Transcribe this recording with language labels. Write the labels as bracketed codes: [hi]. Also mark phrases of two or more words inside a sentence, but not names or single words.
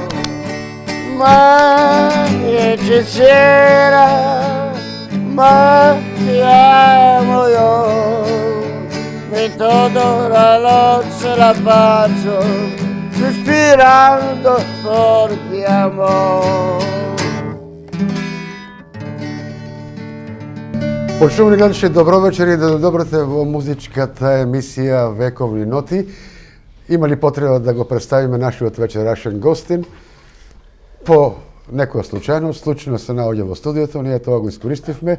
[es] más hechicera, más te amo yo, mi toda la noche la paso, sospirando porque amor. [mk] Почувани гледачи, добро вечер и да добрате во музичката емисија Вековни ноти. Има ли потреба да го представиме нашиот вечерашен гостин? По некоја случајно се наоѓа во студиото, ние тоа го искористивме.